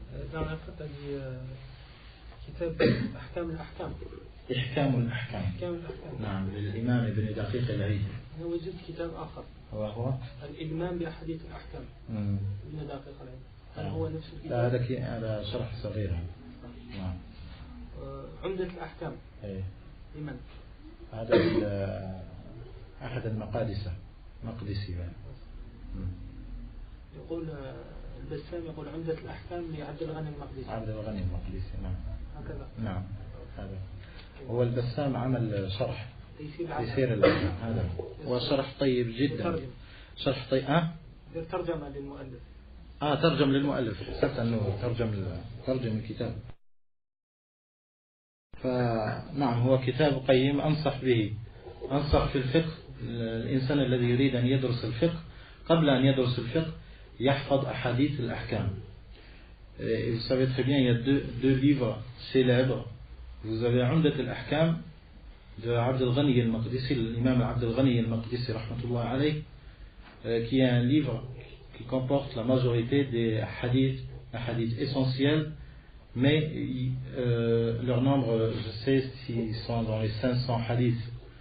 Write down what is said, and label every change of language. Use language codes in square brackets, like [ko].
[fr] dernière fois tu as dit [ar] كتاب أحكام الأحكام. إحكام الأحكام. نعم للإمام ابن دقيق العيد. أنا وجدت كتاب آخر وهو الإلمام بأحاديث الأحكام من دقيق العلم. هل هو نفس لا هذا شرح صغير. نعم. عمدة الأحكام لمن؟ هذا أحد المقادسة مقدسي. يقول البسام يقول عمدة الأحكام لعبد الغني المقدسي. عبد الغني المقدسي نعم. هكذا. نعم هذا هو البسام عمل شرح تيسير الأحكام. هذا هو شرح طيب جدا. شرح طيب. ترجمة للمؤلف. ترجم للمؤلف. حسبت أنه ترجم الكتاب. فنعم هو كتاب قيم أنصح به. أنصح في الفقه الإنسان الذي يريد أن يدرس الفقه قبل أن يدرس الفقه يحفظ أحاديث الأحكام. [fr] Et vous savez très bien, il y a deux livres célèbres. Vous avez Umdat al-Ahkam de Abd al-Ghani al-Maqdisi, l'imam Abd al-Ghani al-Maqdisi rahmatullah alayh, qui est un livre qui comporte la majorité des hadiths essentiels, mais leur nombre, je sais s'ils sont dans les 500 hadiths.